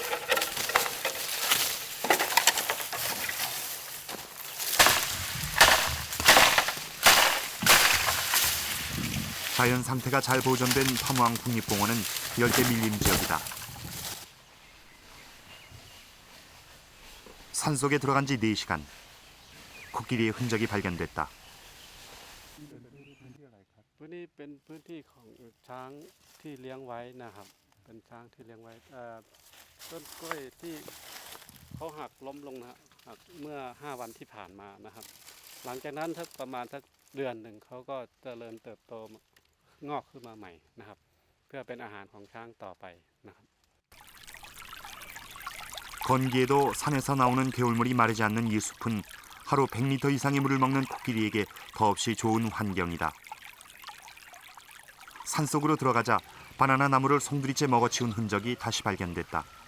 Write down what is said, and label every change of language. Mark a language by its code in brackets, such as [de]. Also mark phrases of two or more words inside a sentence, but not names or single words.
[ko] 자연 상태가 잘 보존된 파무앙 국립공원은 열대 밀림 지역이다. 산속에 들어간 지 4시간. 코끼리의 흔적이 발견됐다. [th] พื้นนี้เป็นพื้นที่ของช้างที่เลี้ยงไว้นะครับเป็นช้างที่เลี้ยงไว้ต้นกล้วยที่เขาหักล้มลงนะหักเมื่อ5 วันที่ผ่านมานะครับหลังจากนั้นสักประมาณสักเดือนหนึ่งเขาก็เจริญเติบโตงอกขึ้นมาใหม่นะครับเพื่อเป็นอาหารของช้างต่อไปนะครับ [ko] 건기에도 산에서 나오는 개울물이 마르지 않는 이 숲은 하루 100리터 이상의 물을 먹는 코끼리에게 더없이 좋은 환경이다. 산속으로 들어가자 바나나 나무를 송두리째 먹어치운 흔적이 다시 발견됐다.